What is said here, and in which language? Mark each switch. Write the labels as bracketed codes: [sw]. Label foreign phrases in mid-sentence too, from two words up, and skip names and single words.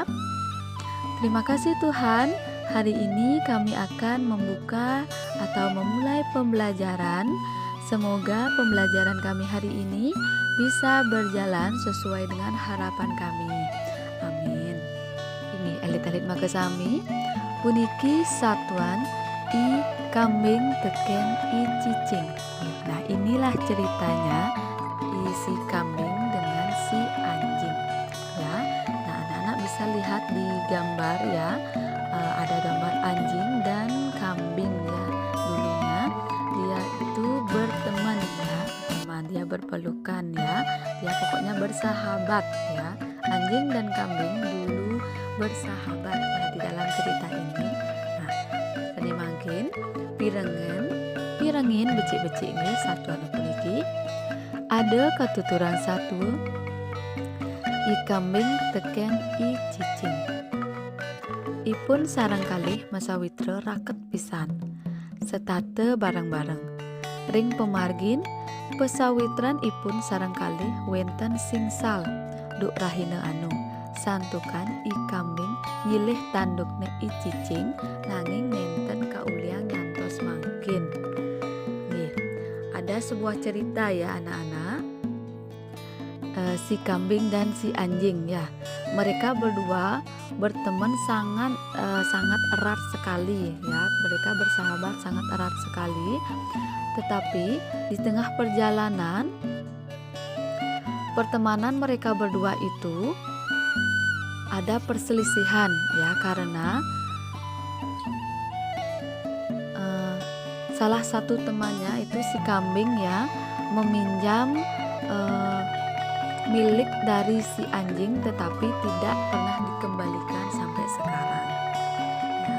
[id] Terima kasih Tuhan, hari ini kami akan membuka atau memulai pembelajaran. Semoga pembelajaran kami hari ini bisa berjalan sesuai dengan harapan kami. [ban] Amin. Ini elit-elit makasami, puniki satuan i kambing teken i cicing. [id] Nah, inilah ceritanya si kambing dengan si anjing ya. Nah, anak-anak bisa lihat di gambar ya, ada gambar anjing dan kambing ya. Dulunya dia itu berteman ya, teman, dia berpelukan ya, dia pokoknya bersahabat ya. Anjing dan kambing dulu bersahabat ya di dalam cerita ini. [ban] Pirengin becik-becik ini satu anu puniki ada katuturan satu i kambing teken i cicing. Ipun sarang kalih masawitra raket pisan setate bareng-bareng. Ring pemargin pesawitran ipun sarang kalih wenten singsal duk rahina anu santukan i kambing nyilih tandukne i cicing nanging nenten kauliang ngantos mangkin. [id] Nih, ada sebuah cerita ya anak-anak, si kambing dan si anjing ya. Mereka berdua berteman sangat erat sekali ya. Mereka bersahabat sangat erat sekali. Tetapi di tengah perjalanan pertemanan mereka berdua itu ada perselisihan ya, karena salah satu temannya itu si kambing ya meminjam milik dari si anjing tetapi tidak pernah dikembalikan sampai sekarang ya.